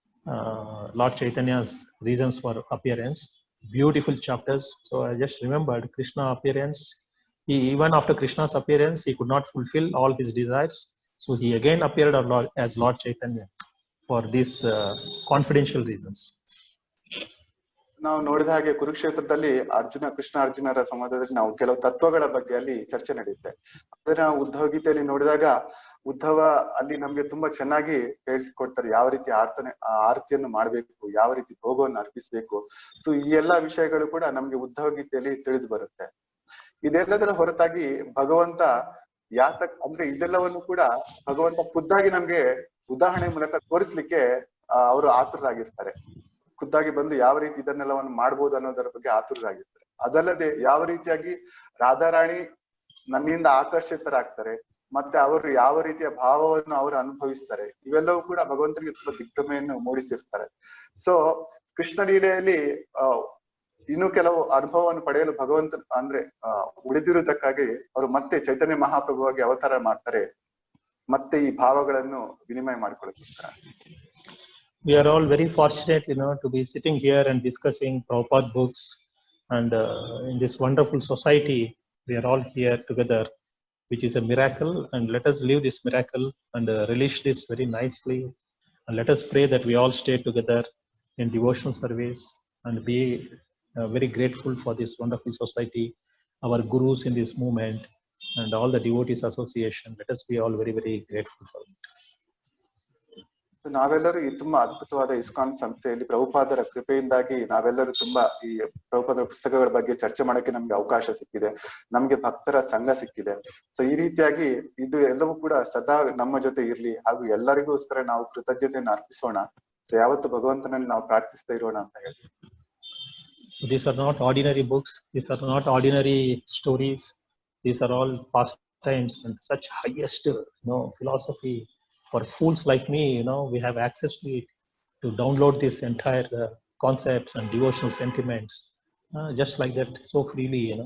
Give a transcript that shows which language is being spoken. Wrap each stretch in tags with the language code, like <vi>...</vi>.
<en>Lord Chaitanya's reasons for appearance, beautiful chapters. So I just remembered Krishna appearance. Even after Krishna's appearance, he could not fulfill all his desires. So he again appeared as Lord Chaitanya for these confidential reasons.</en> <kn>ನಾವು ನೋಡಿದ ಹಾಗೆ ಕುರುಕ್ಷೇತ್ರದಲ್ಲಿ ಕೃಷ್ಣ ಅರ್ಜುನರ ಸಂವಾದದಲ್ಲಿ ನಾವು ಕೆಲವು ತತ್ವಗಳ ಬಗ್ಗೆ ಅಲ್ಲಿ ಚರ್ಚೆ ನಡೆಯುತ್ತೆ. ಅದನ್ನ ನಾವು ಉದ್ಧವ ಗೀತೆಯಲ್ಲಿ ನೋಡಿದಾಗ ಉದ್ಧವ ಅಲ್ಲಿ ನಮ್ಗೆ ತುಂಬಾ ಚೆನ್ನಾಗಿ ಹೇಳ್ಕೊಡ್ತಾರೆ, ಯಾವ ರೀತಿ ಆರತಿಯನ್ನು ಮಾಡ್ಬೇಕು, ಯಾವ ರೀತಿ ಭೋಗವನ್ನು ಅರ್ಪಿಸ್ಬೇಕು. ಸೊ ಈ ಎಲ್ಲಾ ವಿಷಯಗಳು ಕೂಡ ನಮ್ಗೆ ಉದ್ಧವ ಗೀತೆಯಲ್ಲಿ ತಿಳಿದು ಬರುತ್ತೆ. ಇದೆಲ್ಲದರ ಹೊರತಾಗಿ ಭಗವಂತ ಅಂದ್ರೆ ಇದೆಲ್ಲವನ್ನು ಕೂಡ ಭಗವಂತ ಖುದ್ದಾಗಿ ನಮ್ಗೆ ಉದಾಹರಣೆ ಮೂಲಕ ತೋರಿಸ್ಲಿಕ್ಕೆ ಅವರು ಆತುರರಾಗಿರ್ತಾರೆ. ಖುದ್ದಾಗಿ ಬಂದು ಯಾವ ರೀತಿ ಇದನ್ನೆಲ್ಲವನ್ನು ಮಾಡ್ಬೋದು ಅನ್ನೋದರ ಬಗ್ಗೆ ಆತುರರಾಗಿರ್ತಾರೆ. ಅದಲ್ಲದೆ ಯಾವ ರೀತಿಯಾಗಿ ರಾಧಾರಾಣಿ ನನ್ನಿಂದ ಆಕರ್ಷಿತರಾಗ್ತಾರೆ, ಮತ್ತೆ ಅವರು ಯಾವ ರೀತಿಯ ಭಾವವನ್ನು ಅವರು ಅನುಭವಿಸ್ತಾರೆ, ಇವೆಲ್ಲವೂ ಕೂಡ ಭಗವಂತನಿಗೆ ತುಂಬಾ ದಿಗ್ಭ್ರಮೆಯನ್ನು ಮೂಡಿಸಿರ್ತಾರೆ. ಸೊ ಕೃಷ್ಣ ಲೀಲೆಯಲ್ಲಿ ಇನ್ನು ಕೆಲವು ಅನುಭವವನ್ನು ಪಡೆಯಲು ಭಗವಂತ ಅಂದ್ರೆ ಉಳಿದಿರುವುದಕ್ಕಾಗಿ ಅವರು ಮತ್ತೆ ಚೈತನ್ಯ ಮಹಾಪ್ರಭುವಾಗಿ ಅವತಾರ ಮಾಡ್ತಾರೆ, ಮತ್ತೆ ಈ ಭಾವಗಳನ್ನು ವಿನಿಮಯ ಮಾಡ್ಕೊಳ್ಳೋಕ್ಕೋಸ್ಕರ.</kn> <en>We are all very fortunate, to be sitting here and discussing Prabhupada books, and in this wonderful society, we are all here together, which is a miracle. And let us live this miracle and relish this very nicely. And let us pray that we all stay together in devotional service and be very grateful for this wonderful society, our gurus in this movement, and all the devotees association. Let us be all very, very grateful for it.</en> <kn>ನಾವೆಲ್ಲರೂ ಈ ತುಂಬಾ ಅದ್ಭುತವಾದ ISKCON ಸಂಸ್ಥೆಯಲ್ಲಿ ಪ್ರಭುಪಾದರ ಕೃಪೆಯಿಂದಾಗಿ ನಾವೆಲ್ಲರೂ ತುಂಬಾ ಈ ಪ್ರಭುಪಾದರ ಪುಸ್ತಕಗಳ ಬಗ್ಗೆ ಚರ್ಚೆ ಮಾಡಕ್ಕೆ ನಮ್ಗೆ ಅವಕಾಶ ಸಿಕ್ಕಿದೆ, ನಮ್ಗೆ ಭಕ್ತರ ಸಂಘ ಸಿಕ್ಕಿದೆ. ಸೊ ಈ ರೀತಿಯಾಗಿ ಇದು ಎಲ್ಲವೂ ಕೂಡ ಸದಾ ನಮ್ಮ ಜೊತೆ ಇರ್ಲಿ, ಹಾಗೂ ಎಲ್ಲರಿಗೋಸ್ಕರ ನಾವು ಕೃತಜ್ಞತೆಯನ್ನು ಅರ್ಪಿಸೋಣ. ಸೊ ಯಾವತ್ತು ಭಗವಂತನಲ್ಲಿ ನಾವು ಪ್ರಾರ್ಥಿಸ್ತಾ ಇರೋಣ ಅಂತ ಹೇಳಿ.</kn> <en>These are not ordinary books, these are not ordinary stories, these are all pastimes and such highest philosophy. For fools like me, we have access to it, to download this entire concepts and devotional sentiments just like that, so freely.</en>